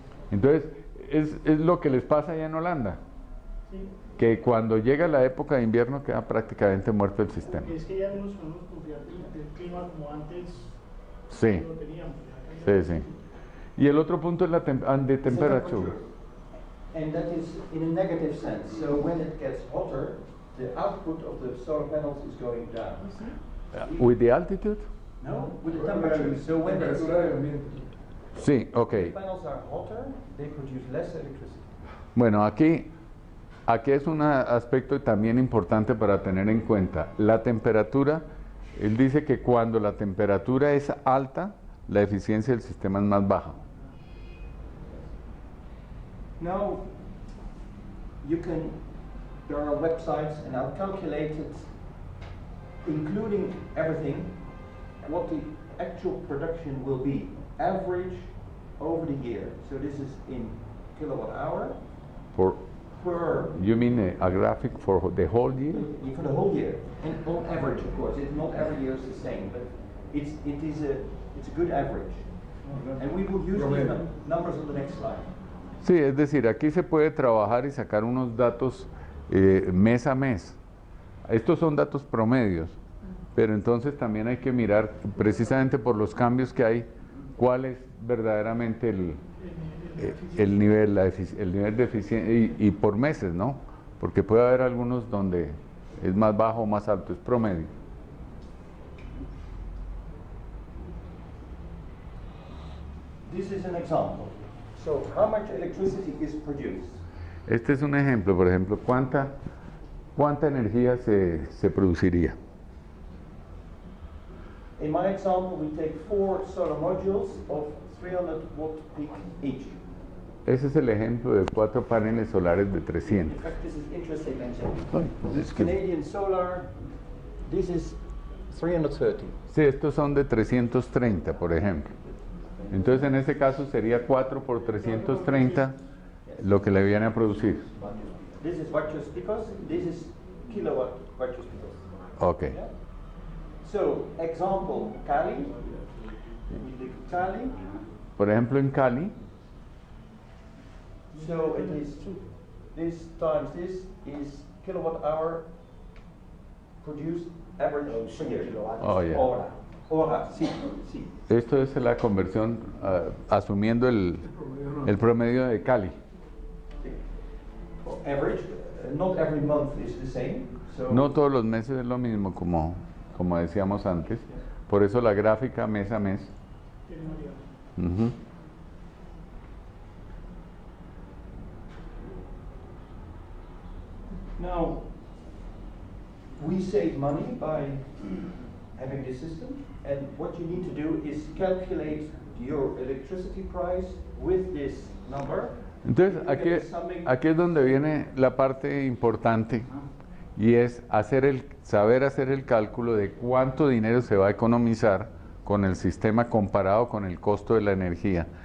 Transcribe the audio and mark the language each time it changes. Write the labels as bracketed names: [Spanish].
[Spanish] Entonces, es lo que les pasa allá en Holanda, que cuando llega la época de invierno queda prácticamente muerto el sistema. Es que ya no nos podemos confiar del clima como antes Sí, lo teníamos. sí, sí. Y el otro punto es de temperatura. [English] and that is in a negative sense. So when it gets hotter, the output of the solar panels is going down. With the altitude? No, with the temperature. So when it's, [Spanish] Temperatura de ambiente. Sí, [English] the ok. panels are hotter, they produce less electricity. [Spanish] Bueno, aquí es un aspecto también importante para tener en cuenta. La temperatura, él dice que cuando la temperatura es alta, la eficiencia del sistema es más baja. [English] Now, there are websites, and I've calculated, including everything, what the actual production will be, average over the year. So this is in kilowatt hour For, per, you mean a graphic for the whole year? for the whole year, and on average, of course. It's not every year is the same, but it's a good average. And we will use these numbers on the next slide. [Spanish] Sí, es decir, aquí se puede trabajar y sacar unos datos mes a mes. Estos son datos promedios, pero entonces también hay que mirar precisamente por los cambios que hay, cuál es verdaderamente el nivel de eficiencia y por meses, ¿no? Porque puede haber algunos donde es más bajo o más alto, es promedio. [English] This is an example. So how much electricity is produced? [Spanish] Este es un ejemplo, por ejemplo, ¿cuánta energía se produciría? [English] In my example, we take 4 solar modules of 300 watt peak each. [Spanish] Ese es el ejemplo de 4 paneles solares de 300. [English] In fact, this is interesting. This This Canadian Solar, this is 330. [Spanish] Sí, estos son de 330, por ejemplo. Entonces, en este caso sería 4 por 330 lo que le viene a producir. [English] This is watts picos, this is kilowatt watts picos. Ok. Yeah? So, example, Cali. We take Cali. [Spanish] Por ejemplo, en Cali, [English] So it is this times this is kilowatt hour produced average per year. Oh, yeah. [Spanish] Hora, sí, sí. esto es la conversión asumiendo el promedio de Cali. [English] Average, not every month is the same. So [Spanish] No todos los meses es lo mismo, como decíamos antes. Por eso la gráfica mes a mes. Ujú. [English] now we save money by having this system, and what you need to do is calculate your electricity price with this number. [Spanish] Entonces, [English] You [Spanish] aquí, [English] get something- [Spanish] aquí es donde viene la parte importante, y es saber hacer el cálculo de cuánto dinero se va a economizar con el sistema comparado con el costo de la energía.